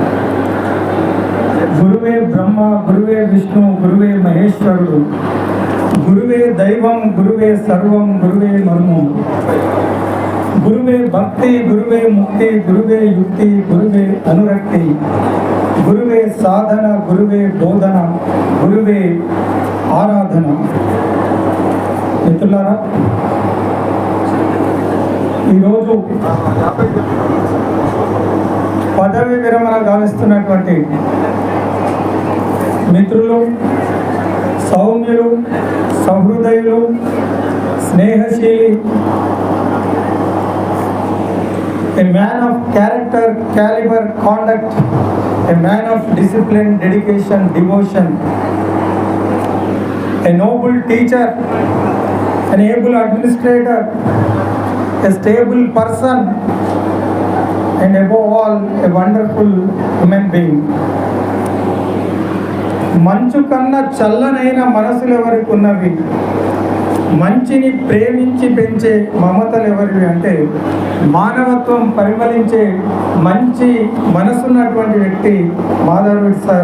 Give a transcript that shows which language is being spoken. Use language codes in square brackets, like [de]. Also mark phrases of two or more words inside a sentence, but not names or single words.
[sa] गुरुवे ब्रह्म गुरुवे विष्णु गुरुवे महेश्वरुడు गुरुवे दैवं गुरुवे सर्वं गुरुवे मर्मं गुरुवे भक्ति गुरुवे मुक्ति गुरुवे युक्ति गुरुवे अनुरक्ति गुरुवे साधन गुरुवे बोधन गुरुवे ఆరాధన। [te] మిత్రులారా, ఈరోజు పదవి విరమణ గావిస్తున్నటువంటి మిత్రులు, సౌమ్యులు, సహృదయులు, స్నేహశీలి, [en] a man of character, caliber, conduct, a man of discipline, dedication, devotion, a noble teacher, an able administrator, a stable person, and above all, a wonderful human being. [te] మంచు కన్నా చల్లనైన మనసులు ఎవరికి ఉన్నవి, మంచిని ప్రేమించి పెంచే మమతలు ఎవరివి అంటే మానవత్వం పరిమళించే మంచి మనసున్నటువంటి వ్యక్తి మాధవరెడ్డి సార్.